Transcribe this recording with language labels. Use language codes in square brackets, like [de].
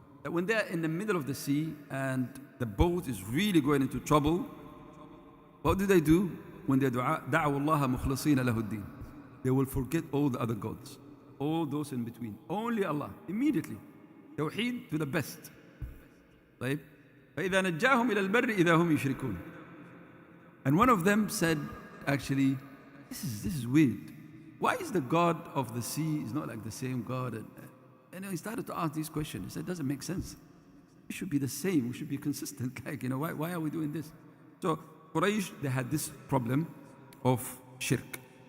[en] that when they're in the middle of the sea and the boat is really going into trouble, what do? When they [ar] دعوا الله مخلصين له الدين, [en] they will forget all the other gods, all those in between. Only Allah, immediately. Tawheed to the best. طيب. [ar] فإذا نجاهم إلى البر إذا هم يشركون. [en] And one of them said, actually, this is weird. Why is the God of the sea is not like the same God? And he started to ask these questions. He said, it doesn't make sense. It should be the same. We should be consistent. Like, why are we doing this? So Quraysh, they had this problem of shirk.